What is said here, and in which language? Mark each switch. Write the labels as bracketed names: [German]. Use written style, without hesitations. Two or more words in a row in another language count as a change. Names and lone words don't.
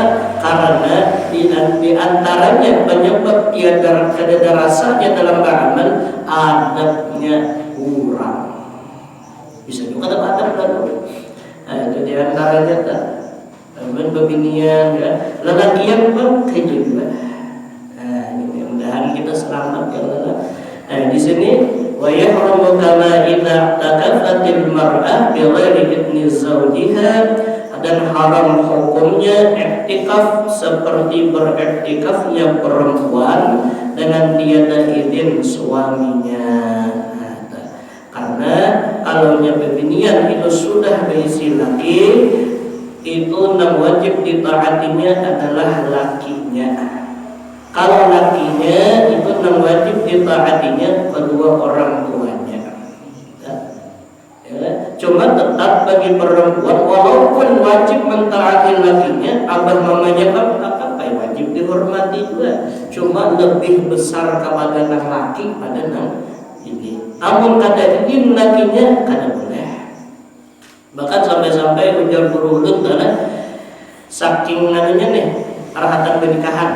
[Banjar] Karena di antaranya penyebab tiada kada rasanya dalam beramal adabnya kurang. Bisa juga ada adab lalu. Itu di antaranya tak. Berbinian ya. Lelakian pun kayak juga. Mudah-mudahan kita selamat ya Allah. [Arabic] Di sini ويحرم كما إذا تعكفت المرأة بغير إذن زوجها, [Banjar] dan haram hukumnya iktikaf seperti beriktikafnya perempuan dengan tiada izin suaminya. Karena kalau bebinian itu sudah berisi laki, itu yang wajib ditaatinya adalah lakinya. Kalau lakinya itu yang wajib ditaatinya kedua orang tuanya. Cuma tetap bagi perempuan walaupun wajib mentaati lakinya, abah mamanya apa wajib dihormati juga. Cuma lebih besar kepada nang laki pada nang ini. Namun kada izin lakinya kada boleh. Bahkan sampai-sampai ujar guru ulun saking anunya nih arahatan pernikahan.